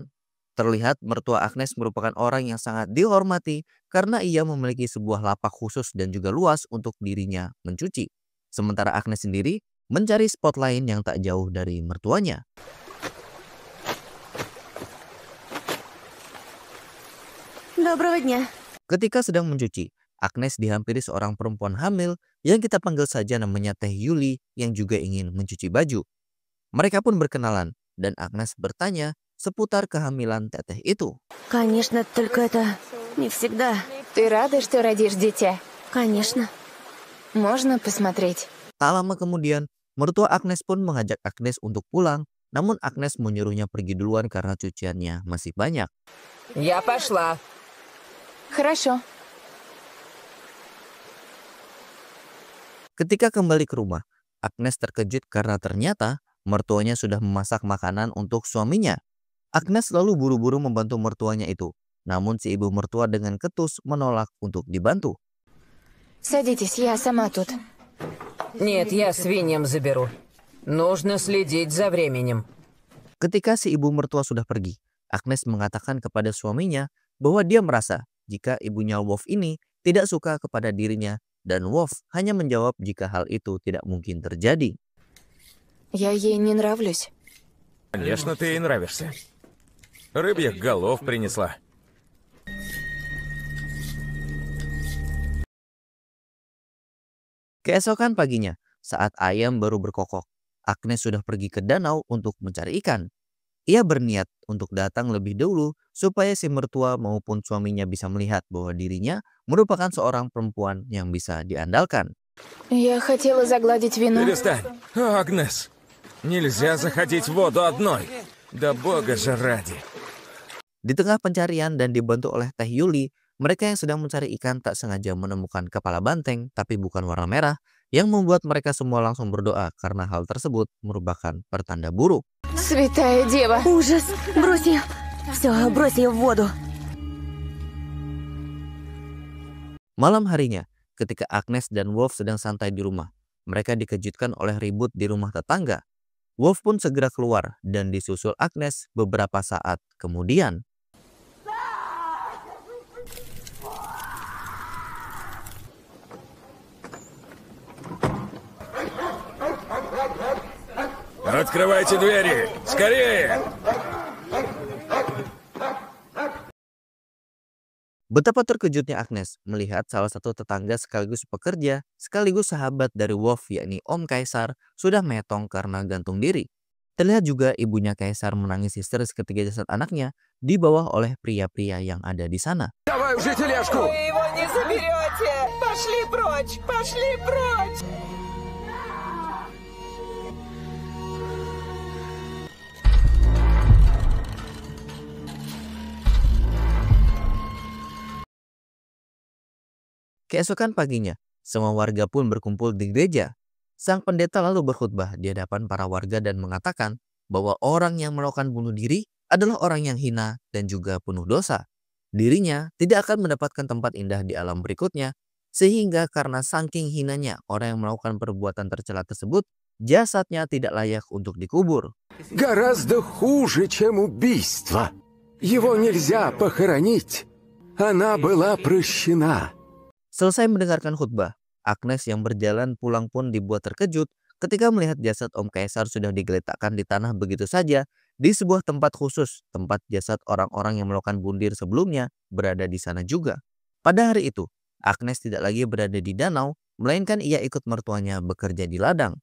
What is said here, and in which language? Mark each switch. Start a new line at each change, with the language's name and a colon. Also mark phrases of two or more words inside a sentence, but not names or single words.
Indonesian: Terlihat mertua Agnes merupakan orang yang sangat dihormati karena ia memiliki sebuah lapak khusus dan juga luas untuk dirinya mencuci. Sementara Agnes sendiri mencari spot lain yang tak jauh dari mertuanya.
Russian: Доброго дня.
Indonesian: Ketika sedang mencuci, Agnes dihampiri seorang perempuan hamil yang kita panggil saja namanya Teh Yuli yang juga ingin mencuci baju. Mereka pun berkenalan dan Agnes bertanya seputar kehamilan teteh itu.
Russian: Конечно, только это не всегда. Ты рада, что родишь дитя? Конечно. Можно посмотреть?
Indonesian: Tak lama kemudian, mertua Agnes pun mengajak Agnes untuk pulang, namun Agnes menyuruhnya pergi duluan karena cuciannya masih banyak.
Russian: Я пошла. Хорошо.
Indonesian: Ketika kembali ke rumah, Agnes terkejut karena ternyata mertuanya sudah memasak makanan untuk suaminya. Agnes lalu buru-buru membantu mertuanya itu, namun si ibu mertua dengan ketus menolak untuk dibantu.
Russian: Садитесь, я сама тут. Нет, я свиньям заберу. Нужно следить за временем.
Indonesian: Ketika si ibu mertua sudah pergi, Agnes mengatakan kepada suaminya bahwa dia merasa jika ibunya Wolf ini tidak suka kepada dirinya dan Wolf hanya menjawab jika hal itu tidak mungkin terjadi.
Russian: Я ей не нравлюсь. Конечно, ты ей нравишься. Рыбьих голов принесла.
Indonesian: Keesokan paginya, saat ayam baru berkokok, Agnes sudah pergi ke danau untuk mencari ikan. Ia berniat untuk datang lebih dahulu supaya si mertua maupun suaminya bisa melihat bahwa dirinya merupakan seorang perempuan yang bisa diandalkan.
Russian: Я хотела загладить вину. Перестань. Агнес, нельзя заходить в воду одной. Да бога же ради.
Indonesian: Di tengah pencarian dan dibantu oleh Teh Yuli, mereka yang sedang mencari ikan tak sengaja menemukan kepala banteng tapi bukan warna merah yang membuat mereka semua langsung berdoa karena hal tersebut merupakan pertanda buruk.
Russian: Святая Дева. Ужас! Брось ее! Все, брось ее в воду.
Indonesian: Malam harinya, ketika Agnes dan Wolf sedang santai di rumah, mereka dikejutkan oleh ribut di rumah tetangga. Wolf pun segera keluar dan disusul Agnes beberapa saat kemudian.
Russian: Открывайте двери! Скорее!
Indonesian: Betapa terkejutnya Agnes melihat salah satu tetangga sekaligus pekerja, sekaligus sahabat dari Wolf yakni Om Kaisar sudah metong karena gantung diri. Terlihat juga ibunya Kaisar menangis histeris ketika jasad anaknya dibawa oleh pria-pria yang ada di sana.
Russian: Давай уже тележку! Вы его не заберете! Пошли прочь! Пошли прочь!
Indonesian: Keesokan paginya, semua warga pun berkumpul di gereja. Sang pendeta lalu berkhutbah di hadapan para warga dan mengatakan bahwa orang yang melakukan bunuh diri adalah orang yang hina dan juga penuh dosa. Dirinya tidak akan mendapatkan tempat indah di alam berikutnya, sehingga karena saking hinanya orang yang melakukan perbuatan tercela tersebut, jasadnya tidak layak untuk dikubur.
Russian: Гораздо хуже, чем убийство. Его нельзя похоронить. Она была прощена.
Indonesian: Selesai mendengarkan khutbah, Agnes yang berjalan pulang pun dibuat terkejut ketika melihat jasad Om Kaisar sudah digeletakkan di tanah begitu saja di sebuah tempat khusus, tempat jasad orang-orang yang melakukan bunuh diri sebelumnya berada di sana juga. Pada hari itu, Agnes tidak lagi berada di danau, melainkan ia ikut mertuanya bekerja di ladang.